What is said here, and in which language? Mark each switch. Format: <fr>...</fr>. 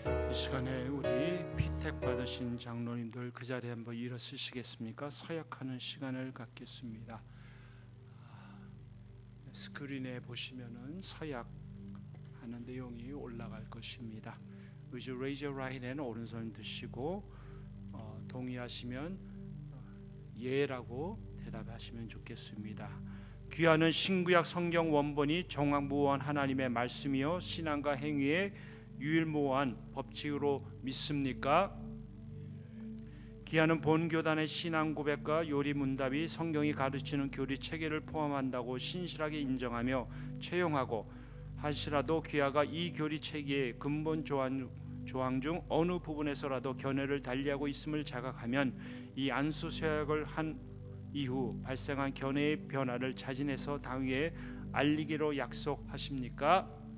<ko>이 시간에 우리 피택 받으신 장로님들 그 자리에 한번 일어서시겠습니까? 서약하는 시간을 갖겠습니다. 스크린에 보시면은 서약하는 내용이 올라갈 것입니다.</ko> <en>Would you raise your right hand,</en> <ko>오른손 드시고 동의하시면 예라고 대답하시면 좋겠습니다. 귀하는 신구약 성경 원본이 정확무한 하나님의 말씀이요 신앙과 행위의 유일무한 법칙으로 믿습니까? 귀하는 본교단의 신앙 고백과 요리 문답이 성경이 가르치는 교리 체계를 포함한다고 신실하게 인정하며 채용하고, 하시라도 귀하가 이 교리 체계의 근본 조항 중 어느 부분에서라도 견해를 달리하고 있음을 자각하면 이 안수 서약을 한 이후 발생한 견해의 변화를 자진해서 당위에 알리기로 약속하십니까?</ko>